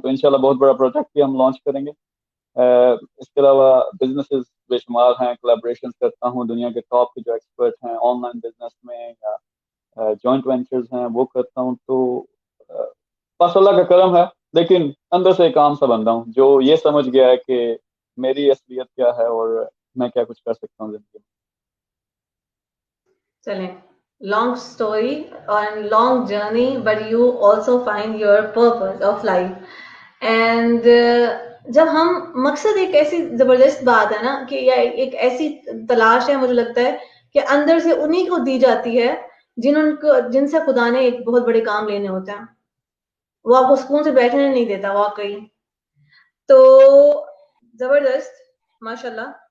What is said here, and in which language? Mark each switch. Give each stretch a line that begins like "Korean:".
Urdu: تو انشاءاللہ بہت بڑا پروجیکٹ بھی ہم لانچ کریں گے. اس کے علاوہ بزنسز بے شمار ہیں, کولیبریشن کرتا ہوں دنیا کے ٹاپ کے جو ایکسپرٹ ہیں آن لائن بزنس میں, یا جوائنٹ وینچرز ہیں وہ کرتا ہوں. تو بس اللہ کا کرم ہے, لیکن اندر سے ایک عام سا بندہ ہوں جو یہ سمجھ گیا ہے کہ میری اصلیت کیا ہے اور میں کیا کچھ کر سکتا ہوں زندگی میں.
English: چلیں, long story and long journey, but you also find your purpose of life.
Urdu: And جب ہم مقصد, ایک ایسی زبردست بات ہے نا کہ یا ایک ایسی تلاش ہے, مجھے لگتا ہے کہ اندر سے انہی کو دی جاتی ہے جن سے خدا نے ایک بہت بڑے کام لینے ہوتے ہیں. وہ آپ کو سکون سے بیٹھنے نہیں دیتا واقعی. تو زبردست, ماشاءاللہ.